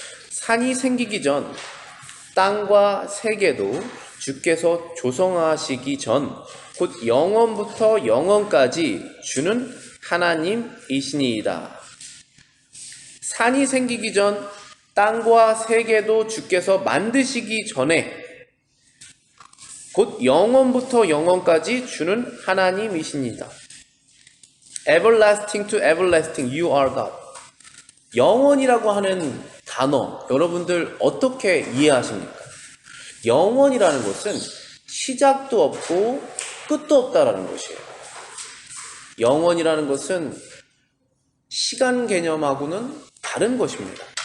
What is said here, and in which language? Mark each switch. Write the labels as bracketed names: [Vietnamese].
[Korean] 산이 생기기 전 땅과 세계도 주께서 조성하시기 전 곧 영원부터 영원까지 주는 하나님이시니이다. 산이 생기기 전 땅과 세계도 주께서 만드시기 전에 곧 영원부터 영원까지 주는 하나님이십니다. [English] Everlasting to everlasting, you are God. [Korean] 영원이라고 하는 단어, 여러분들 어떻게 이해하십니까? 영원이라는 것은 시작도 없고 끝도 없다라는 것이에요. 영원이라는 것은 시간 개념하고는 다른 것입니다.